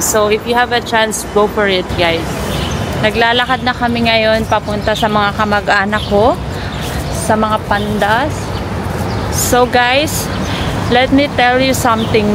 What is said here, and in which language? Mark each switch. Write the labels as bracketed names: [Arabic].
[English] So, if you have a chance, go for it, guys. [Filipino] Naglalakad na kami ngayon papunta sa mga kamag-anak ko, sa mga pandas. [English] So, guys, let me tell you something.